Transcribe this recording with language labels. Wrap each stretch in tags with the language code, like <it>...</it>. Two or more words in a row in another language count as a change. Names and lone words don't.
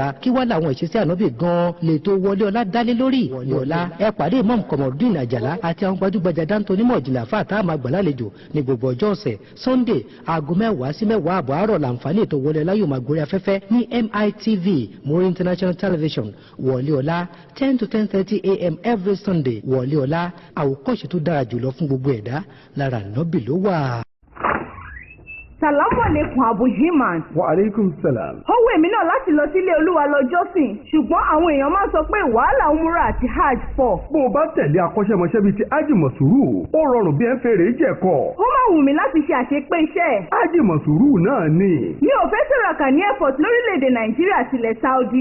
<yo>Kí wá làwọn ìṣesí ànábì gan-an lè tó wọlé ọlá dálé lórí. Wọlé ọlá ẹ pàdé Imam Komorudeen Àjàlá àti àwọn gbajúgbajà dáńtó onímọ̀ ìjìnlẹ̀ àfáà tá a máa gbà lálejò ní gbogbo ọjọ́ ọ̀sẹ̀. Sunday aago 10 sí 10 àbọ̀ àárọ̀ làǹfààní ètò wọlé ọlá yóò máa gorí afẹ́fẹ́ ní MITV Muri International Television. Wọlé ọlá</yo> <en>10 to 10:30 a.m. every Sunday.</en> <yo>Wọlé ọlá àwòkọ́ṣe tó dára jùlọ fún gbogbo ẹ̀dá lára Ànábì ló wà.</yo> <ar>سلام عليكم Abu Himan. وعليكم السلام.</ar> <yo>Ó wù mí náà láti lọ sílé Olúwa lọ jọ́sìn, ṣùgbọ́n àwọn èèyàn máa sọ pé wàhálà umura àti hajj pọ̀. Bó o bá tẹ̀lé akọ́ṣẹ́mọṣẹ́ bíi ti Hájì Mọ̀súrù, ó rọrùn bí ẹ ń fèrè jẹ̀kọ̀. Ó máa wù mí láti ṣe àṣepé iṣẹ́. Hájì Mọ̀súrù náà ni. Mi ò fẹ́ sọ̀rọ̀kà ní airport lórílẹ̀‐èdè Nàìjíríà tilẹ̀ Saudi.</yo>